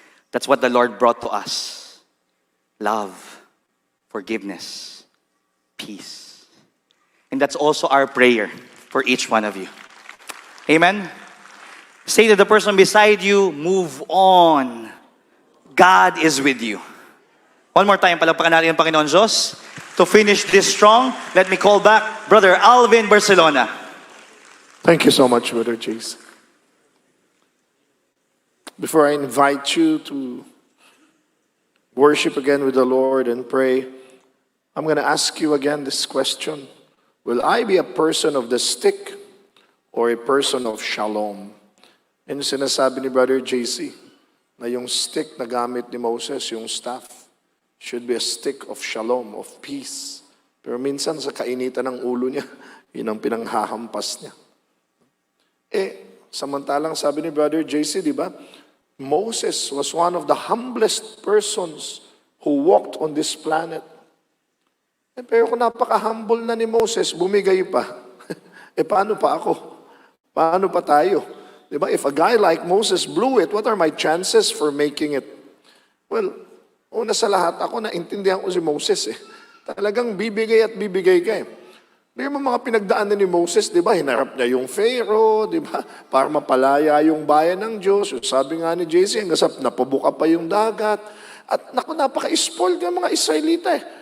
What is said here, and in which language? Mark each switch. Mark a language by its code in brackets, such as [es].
[en] That's what the Lord brought to us. Love, forgiveness, peace. And that's also our prayer for each one of you. Amen? Say to the person beside you, move on. God is with you. [tl] One more time, palagpakan natin ang Panginoon Diyos. [en] To finish this strong, let me call back Brother Alvin Barcelona. Thank you so much, Brother Jace. Before I invite you to worship again with the Lord and pray, I'm going to ask you again this question. Will I be a person of the stick or a person of shalom? [tl] And sinasabi ni Brother JC na yung stick na gamit ni Moses, yung staff, [en] should be a stick of shalom, of peace. [tl] Pero minsan sa kainitan ng ulo niya, yun ang pinanghahampas niya. Samantalang sabi ni Brother JC, di ba? [en] Moses was one of the humblest persons who walked on this planet. [tl] Pero kung napaka-humble na ni Moses, bumigay pa. Paano pa ako? Paano pa tayo? Diba? [en] If a guy like Moses blew it, what are my chances for making it? [tl] Well, una sa lahat, ako naintindihan ko si Moses. Talagang bibigay at bibigay ka. Di ba mga pinagdaanan ni Moses, di ba? Hinarap niya yung Pharaoh, di ba? Para mapalaya yung bayan ng Diyos. Sabi nga ni JC, hanggang sa napabuka pa yung dagat. At naku, napaka-spoiled ng mga Israelita.